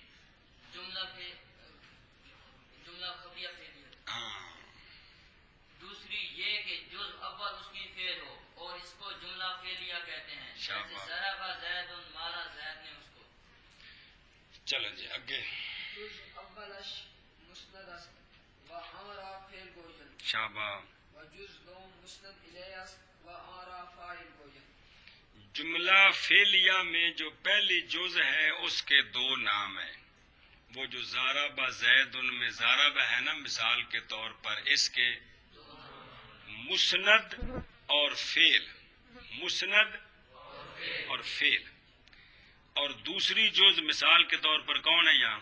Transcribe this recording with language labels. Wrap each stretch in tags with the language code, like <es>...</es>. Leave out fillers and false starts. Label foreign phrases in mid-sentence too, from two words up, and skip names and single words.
<ur>جملہ خبریہ فعلیہ۔ ہاں، دوسری یہ کہ جز اول اس کی فعل ہو اور اس کو جملہ فعلیہ کہتے ہیں، جیسے شاباش۔</ur> <ar>ضرب زید،</ar> <ur>مارا زید نے اس کو۔ چلو جی آگے،</ur> <fa>جز اولش مسند است و آن را فعل گویند</fa> <ur>شاباش۔</ur> <fa>و جز دوم مسند الیہ است و آن را فاعل گویند۔</fa> <ur>جملہ فعلیہ میں جو پہلی جز ہے اس کے دو نام ہیں، وہ جو</ur> <ar>ضرب زید</ar> <ur>میں ضرب ہے نا، مثال کے طور پر اس کے مسند اور فعل، مسند اور فعل، اور دوسری جز مثال کے طور پر کون ہے یہاں؟</ur>